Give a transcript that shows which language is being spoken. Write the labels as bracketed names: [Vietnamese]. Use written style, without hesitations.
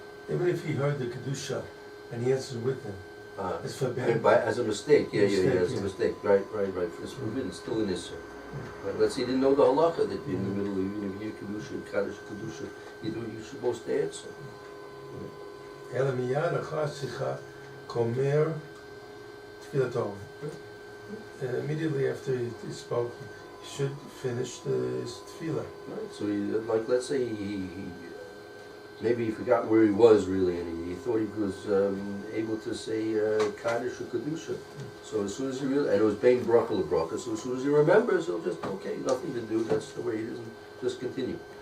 [English] Even if he heard the Kedusha and he answered with him, it's forbidden. As a mistake, yeah, Mistake, as a yeah. mistake, right. It's forbidden, still an issue. Right, let's say he didn't know the halacha that in the middle, even if you Kedusha, Kaddish, Kedusha, you're supposed to answer. [Hebrew] אלא מיד אחר השיחה גומר תפילתו. [English] Immediately after he spoke, he should finish his tefillah. Right, so let's say he maybe he forgot where he was really, and he thought he was able to say Kaddish or Kedusha. So as soon as he realized, and it was Bein Bracha LeBracha, so as soon as he remembers, he'll just, okay, nothing to do, that's the way it is, and just continue.